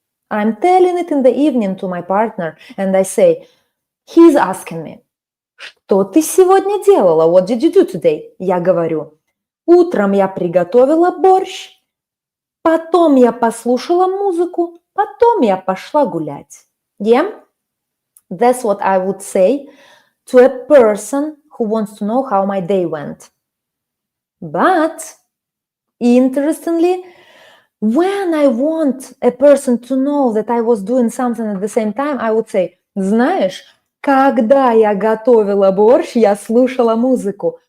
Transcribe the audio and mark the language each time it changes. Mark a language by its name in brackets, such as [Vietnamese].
[English] I'm telling it in the evening to my partner, and I say, he's asking me, [Russian] что ты сегодня делала? [English] What did you do today? [Russian] Я говорю, утром я приготовила борщ, потом я послушала музыку, потом я пошла гулять. [English] Yeah? That's what I would say to a person who wants to know how my day went. But, interestingly, When I want a person to know that I was doing something at the same time, I would say, [Russian] знаешь, когда я готовила борщ, я слушала музыку.